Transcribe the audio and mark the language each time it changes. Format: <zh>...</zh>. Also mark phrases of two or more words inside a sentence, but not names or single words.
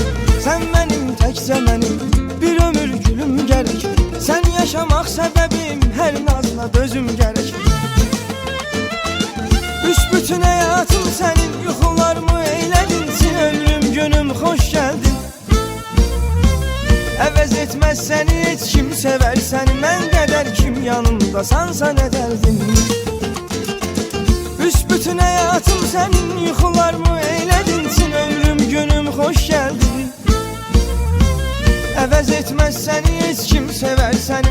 <tr>Sen benim tek benim, bir ömür gülüm gerek. Sen yaşamak sebebim, her nazla dözüm gerek. Büsbütün hayatım senin, yuxularımı eyledin. Sil ömrüm günüm, hoş geldin.</tr> <az>Əvəz etməz səni heç kim sevər səni. Mən qədər kim yanımdasansa nə dərdin. Büsbütün həyatım sənin, yuxularımı eyledin.</az> <tr>Sil ömrüm günüm, hoş geldin.</tr> <az>Əvəz etməz səni heç kim sevər səni.</az>